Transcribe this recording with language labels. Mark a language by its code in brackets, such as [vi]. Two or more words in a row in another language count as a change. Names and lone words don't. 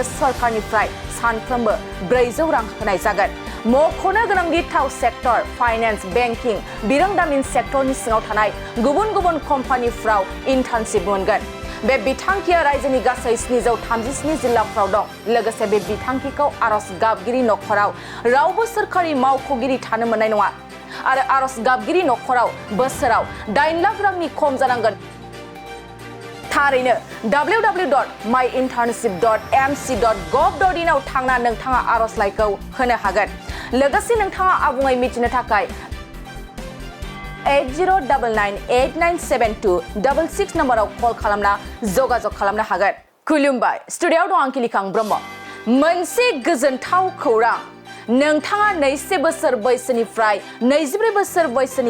[brx] सरकारनिफ्राय सानफ्रोमबो 400 रां होनाय जागोन मख'नो गोनांदि थाव [en] sector finance banking [brx] बिरोंदामिन सेक्टरनि सिङाव थानाय गुबुन गुबुन कम्पानिफ्राव इन्टार्नशिप मोनगोन बे बिथांखिया रायजोनि गासै 737 जिल्लाफ्राव दं लोगोसे बे बिथांखिखौ आर'ज गाबगिरि नखराव रावबो सोरखारि मावख'गिरि थानो मोननाय नङा आरो आर'ज गाबगिरि नखराव बोसोराव 8 लाख रांनि खम जानांगोन थारैनो www.myinternship.mc.gov.in आव थांना नोंथाङा आर'जलाइखौ होनो हागोन लोगोसे नोंथाङा आबुङै मिथिनो थाखाय 8099897266 नम्बराव कल खालामना जगाजग खालामनो हागोन खुलुमबाय स्टुडियोआव दं आं किलिखां ब्रह्म मोनसे गोजोनथाव खौरां नोंथाङा 2 बोसोर बैसोनिफ्राय 24 बोसोर बैसोनि